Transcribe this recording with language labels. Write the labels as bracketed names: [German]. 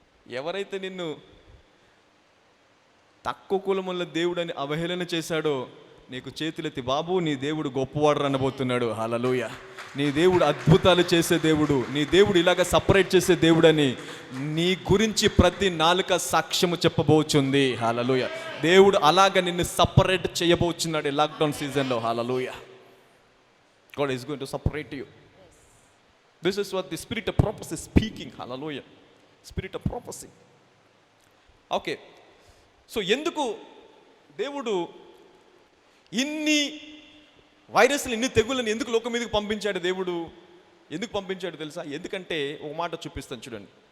[Telugu] ఎవరైతే నిన్ను తక్కువ కులముల దేవుడు అని అవహేళన చేశాడో నీకు చేతులెత్తి, బాబు నీ దేవుడు గొప్పవాడు అనబోతున్నాడు. హల్లెలూయా. నీ దేవుడు అద్భుతాలు చేసే దేవుడు, నీ దేవుడు ఇలాగ సపరేట్ చేసే దేవుడని నీ గురించి ప్రతి నాలుక సాక్ష్యము చెప్పబోచుంది. హల్లెలూయా. దేవుడు అలాగ నిన్ను సపరేట్ చేయబోచున్నాడు లాక్డౌన్ సీజన్లో. హల్లెలూయా. [English] God is going to separate you. This is what the spirit of prophecy is speaking. Hallelujah. Spirit of prophecy. Okay. [Telugu] So ఎందుకు దేవుడు ఇన్ని వైరస్లు, ఇన్ని తెగుళ్ళని ఎందుకు లోకం మీదకి పంపించాడు? దేవుడు ఎందుకు పంపించాడు తెలుసా? ఎందుకంటే ఒక మాట చూపిస్తాను చూడండి.